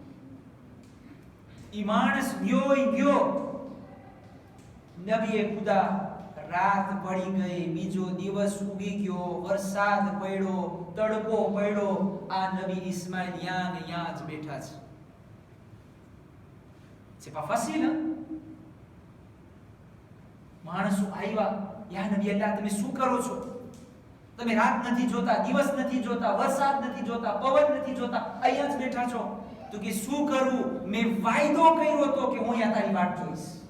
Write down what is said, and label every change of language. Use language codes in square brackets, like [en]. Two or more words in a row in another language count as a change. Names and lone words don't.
[gu] ઈ માણસ ગયો. નબીએ ખુદા, રાત પડી ગઈ, બીજો દિવસ ઉગી ગયો, વરસાદ પડ્યો, તડકો પડ્યો, આ નબી ઇસ્માઈલ યાં ને યાં જ બેઠા છે. [fr] C'est pas facile, hein? [gu] માણસો આવ્યા, [ar] يا نبي الله, [gu] તમે શું કરો છો? તમે રાત નથી જોતા, દિવસ નથી જોતા, વરસાદ નથી જોતા, પવન નથી જોતા, અહીંયા જ બેઠા છો. તો કે શું કરું? મેં વાયદો કર્યો હતો કે હું અહીંયા તારી વાટ જોઈશ.